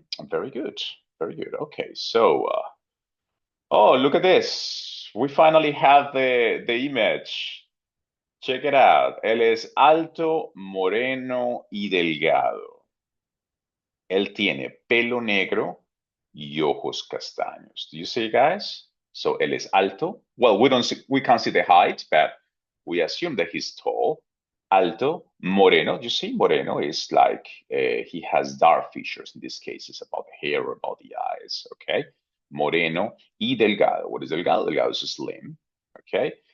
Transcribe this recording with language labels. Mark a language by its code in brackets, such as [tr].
[en] Very good, very good. Okay, so oh, look at this. We finally have the image. Check it out. [es] Él es alto, moreno y delgado. Él tiene pelo negro y ojos castaños. [en] Do you see, guys? So [es] él es alto. [en] Well, we can't see the height, but we assume that he's tall. Alto, moreno. You see, moreno is like he has dark features. In this case, it's about the hair or about the eyes. Okay. [es] Moreno y delgado. [en] What is delgado? Delgado is slim. Okay.